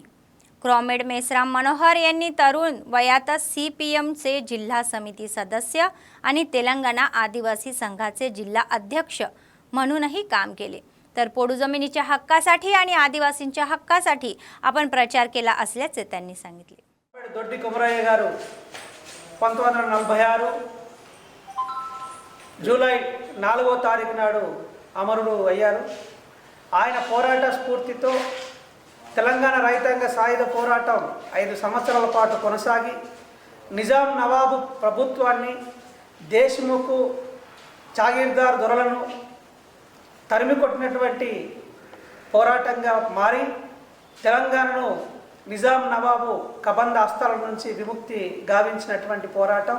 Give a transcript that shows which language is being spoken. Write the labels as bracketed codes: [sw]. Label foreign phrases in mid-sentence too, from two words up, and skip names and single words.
[mr] क्रॉमेड मेसराम मनोहर यांनी तरुण वयातच CPMचे जिल्हा समिती सदस्य आणि तेलंगणा आदिवासी संघाचे जिल्हा अध्यक्ष म्हणूनही काम केले. तर पोडू जमिनीच्या हक्कासाठी आणि आदिवासींच्या हक्कासाठी आपण प्रचार केला असल्याचे त्यांनी सांगितले. [te] दोड्डी कोमरय्या గారు 1946 జూలై 4వ తారీఖు నాడు అమరుడు అయ్యారు. ఆయన పోరాట స్ఫూర్తితో తెలంగాణ రైతాంగ సాయుధ పోరాటం 5 సంవత్సరాల పాటు కొనసాగి నిజాం నవాబు ప్రభుత్వాన్ని, దేశ్ముఖ్ జాగీర్దార్ దొరలను తరిమి కొట్టినటువంటి పోరాటంగా మారి తెలంగాణను నిజాం నవాబు కబంధ హస్తాల నుంచి విముక్తి గావించినటువంటి పోరాటం.